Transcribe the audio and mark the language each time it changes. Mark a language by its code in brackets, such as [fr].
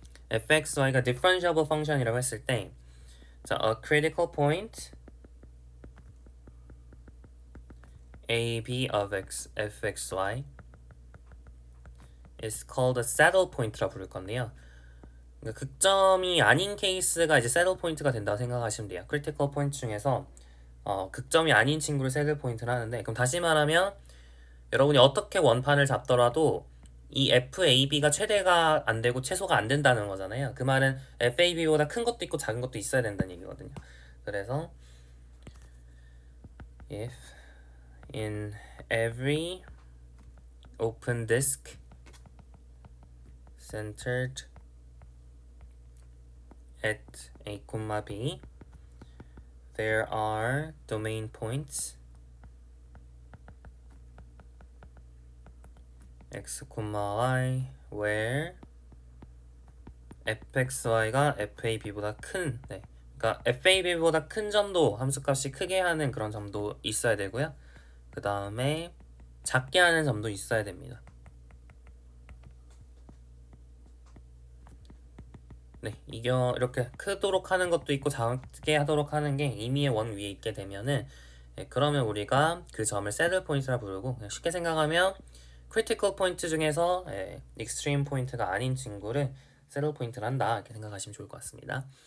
[en] fxy가 differentiable function이라고 [ko] 했을 때, 자, [en] a critical point a, b of fxy is called a saddle point라 부를 건데요. [ko] 그러니까 극점이 아닌 케이스가 이제 saddle point가 된다고 생각하시면 돼요. critical point 중에서 극점이 아닌 친구를 saddle point를 하는데, 그럼 다시 말하면 여러분이 어떻게 원판을 잡더라도 이 FAB가 최대가 안 되고 최소가 안 된다는 거잖아요. 그 말은 FAB보다 큰 것도 있고 작은 것도 있어야 된다는 얘기거든요. [en] 그래서 if in every open disk centered at a, b there are domain points [ko] x, y where fxy가 fab보다 큰, 그러니까 fab보다 큰 점도 함수값이 크게 하는 그런 점도 있어야 되고요. 그 다음에 작게 하는 점도 있어야 됩니다. 이게 이렇게 크도록 하는 것도 있고 작게 하도록 하는 게 임의의 원 위에 있게 되면은 그러면 우리가 그 점을 새들 포인트라 부르고, 그냥 쉽게 생각하면 크리티컬 포인트 중에서 익스트림 포인트가 아닌 친구를 새들 포인트를 한다 이렇게 생각하시면 좋을 것 같습니다.